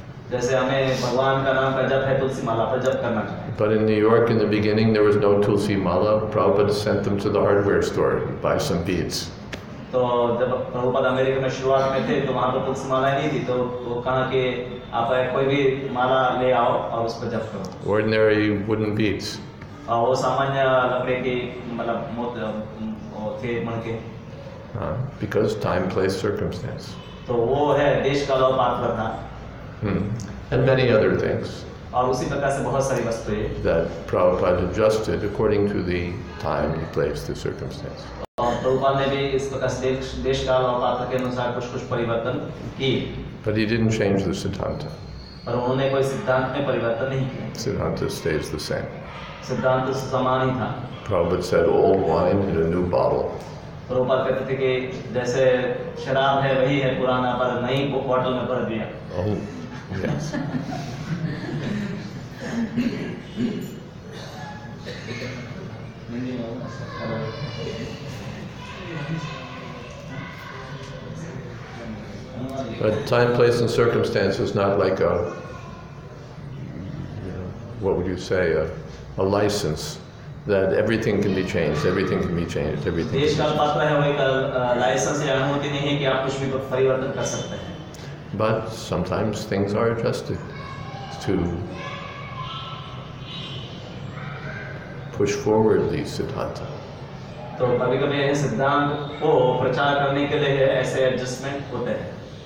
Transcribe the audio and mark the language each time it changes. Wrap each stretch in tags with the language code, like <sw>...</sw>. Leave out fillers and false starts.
<hi>जैसे हमें भगवान का नाम का जप है तुलसी माला पर जप करना चाहिए।</hi> <en>But in New York in the beginning there was no Tulsi Mala. Prabhupada sent them to the hardware store to buy some beads.</en> <hi>तो जब प्रभुपाद अमेरिका में शुरुआत में थे तो वहाँ पर तुलसी माला नहीं थी, तो वो कहा कि आप कोई भी माला ले आओ और उस पर जप करो।</hi> <en>Ordinary wooden beads.</en> <hi>और वो सामान्य लकड़ी की मतलब थे मणके।</hi> <en>Because time, place, circumstance.</en> <hi>तो वो है देश काल और पात्र था।</hi> <en>And many other things</en> <hi>और उसी प्रकार से बहुत सारी वस्तुएं</hi> <en>that Prabhupada adjusted according to the time, the place, the circumstance.</en> <hi>और प्रभुपाद ने भी इस प्रकार से देश काल और पात्र के अनुसार कुछ परिवर्तन किए।</hi> <en>But he didn't change the Siddhanta.</en> <hi>पर उन्होंने कोई सिद्धांत में परिवर्तन नहीं किया।</hi> <en>Siddhanta stays the same.</en> <hi>सिद्धांत समान ही था।</hi> <en>Prabhupada said old wine in a new bottle.</en> <hi>Prabhupada कहते थे कि जैसे शराब है वही है पुराना पर नई बोतल में भर दिया।</hi> <en>Oh, yes. But time, place, and circumstance is not like a, what would you say, a license that everything can be changed, everything can be changed, everything.</en> <hi>देश काल पात्र है वो एक लाइसेंस या अनुमति नहीं है कि आप कुछ भी परिवर्तन कर सकते हैं।</hi> <en>But sometimes things are adjusted to push forward the Siddhanta.</en> <hi>तो कभी-कभी ऐसे सिद्धांत को प्रचार करने के लिए ऐसे एडजस्टमेंट होते हैं।</hi>